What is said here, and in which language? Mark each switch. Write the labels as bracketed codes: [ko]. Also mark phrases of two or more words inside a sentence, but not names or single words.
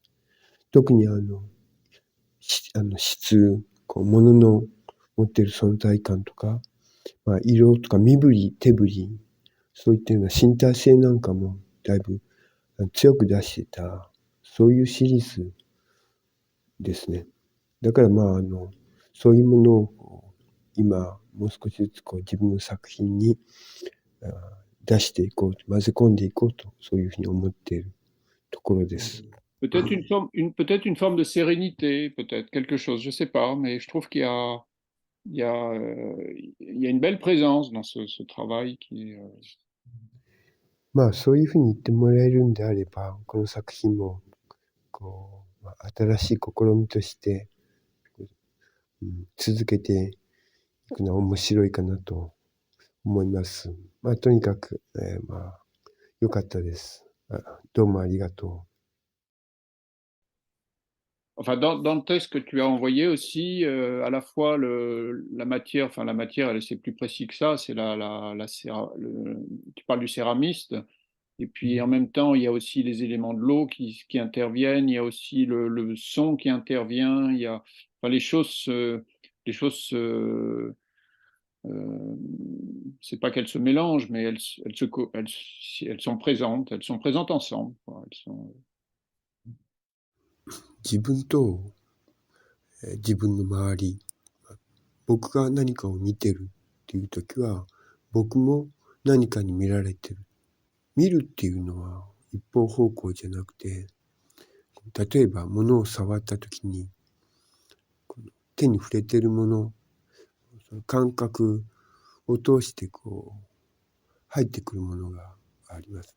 [ja] 特に質、物の持っている存在感とか、色とか身振り、手振り、そういったような身体性なんかもだいぶ強く出してた、そういうシリーズですね。だからそういうものを今もう少しずつ自分の作品に出していこうと、混ぜ込んでいこうと、そういうふうに思っているところです。 [fr] Peut-être une forme de sérénité, peut-être quelque chose, je sais pas, mais je trouve il y a, il y a une belle présence dans ce travail qui est. [ja] そういうふうに言ってもらえるんであれば、この作品も新しい試みとして、続けていくのは面白いかなと思います。とにかく、良かったです。どうもありがとう。 [fr] Enfin, dans le texte que tu as envoyé aussi, à la fois la matière, c'est plus précis que ça, c'est tu parles du céramiste, et puis en même temps, il y a aussi les éléments de l'eau qui interviennent, il y a aussi le son qui intervient, il y a, enfin, les choses, c'est pas qu'elles se mélangent, mais elles sont présentes ensemble, quoi. Elles sont... [ja] 自分と自分の周り、僕が何かを見てるっていう時は、僕も何かに見られてる。見るっていうのは一方方向じゃなくて、例えば物を触ったときに、この手に触れてるもの、その感覚を通してこう入ってくるものがあります。